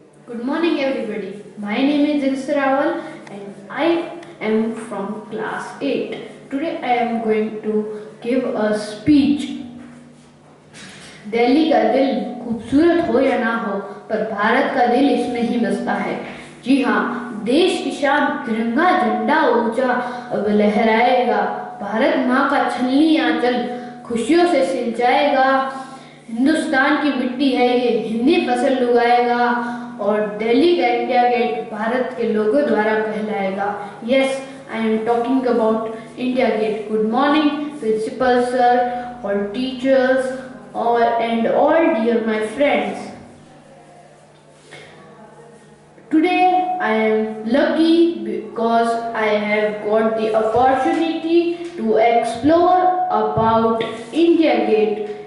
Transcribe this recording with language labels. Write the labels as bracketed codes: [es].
[en] Good morning everybody. My name is Dilsar Rawal and I am from class 8. Today I am going to give a speech. [hi] Delhi का दिल खूबसूरत हो या ना हो, पर भारत का दिल इसमें ही बसता है। जी हाँ, देश की शान तिरंगा झंडा ऊंचा लहराएगा। भारत माँ का छलनी आंचल खुशियों से सिंचाएगा। हिंदुस्तान की मिट्टी है ये, हिंदी फसल उगाएगा। और दिल्ली का इंडिया गेट भारत के लोगों द्वारा कहलाएगा। Yes, [en] I am talking about India Gate. Good morning. principal sir, all teachers, and all dear my friends. Today I am lucky because I have got the opportunity to explore about India Gate.